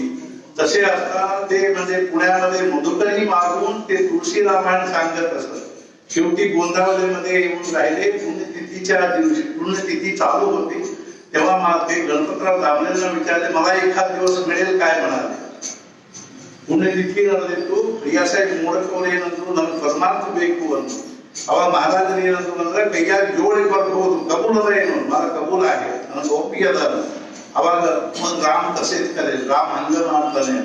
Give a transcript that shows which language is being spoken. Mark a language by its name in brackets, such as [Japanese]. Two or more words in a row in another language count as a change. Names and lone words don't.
[Marathi] तसे असताना ते म्हणजे पुण्यामध्ये मधुकरी मागून ते तुळशी रामायण सांगत असत. शेवटी गोंदावलेमध्ये येऊन राहिले. पुण्यतिथीच्या दिवशी पुण्यतिथी चालू होती तेव्हा ते गणपतराव दामलेंना विचारले मला एखाद दिवस मिळेल काय? [Kannada] म्हणाले ಪುಣ್ಯತಿಥಿ ನಡೆದಿತ್ತು. ಭಯ್ಯಾಸಾಹೇಬ್ ಮೂಡಕವ್ರು ಏನಂದ್ರು ನನಗೆ ಪರಮಾರ್ಥ ಬೇಕು ಅಂತ. ಅವಾಗ ಮಹಾರಾಜರು ಏನಂದ್ರು ಅಂದ್ರೆ ಕೈಯಾಗ ಜೋಳಿ ಬರ್ಬಹುದು, ಕಬೂಲ್ ಅದ ಏನು? मला ಕಬೂಲ್ ಆಗಿದೆ, ನನಗೆ ಒಪ್ಪಿಗೆ ಅದ. ಅವಾಗ ಮುಂದೆ ರಾಮ್ ತಸೇತ್ ಕರೆ ರಾಮ್ ಹಂಗ ಮಾಡ್ತಾನೆ.